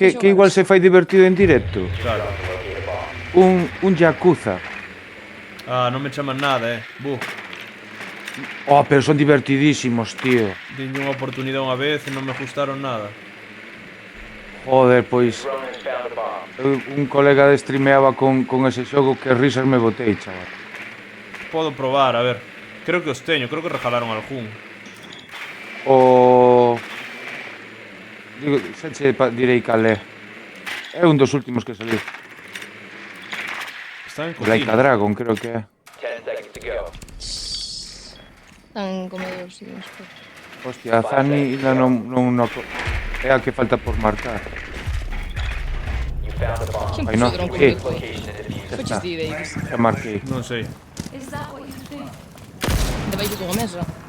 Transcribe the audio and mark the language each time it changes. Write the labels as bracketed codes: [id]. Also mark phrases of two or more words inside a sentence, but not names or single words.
[gl] que, que igual se fai divertido en directo. Claro. Un Yakuza. Ah, non me chaman nada, Oh, pero son divertidísimos, tío. Dinlle unha oportunidade unha vez e non me gustaron nada. Joder, pois... [en] Drone has found a bomb. [gl] Un colega de streameaba con ese xogo que risas me botei, chaval. Podo probar, a ver. Creo que os teño, creo que regalaron algún. O... Digo, xa che direi cal é. É un dos últimos que saliu. Están en Like a cocina. Dragon, creo que é. [en] 10 seconds to go. [gl] Están comedores, sí, non sei. Hostia, a Zani ainda non é a que falta por marcar. [en] You found a bomb. [gl] Quen Ai, puso no. o dron Eh. conmigo? [en] Location and defuse it. [gl] Coches ti, Davis. Xa marquei. Non sei. [en] Is that what you think? [gl] Debaixo dunha mesa.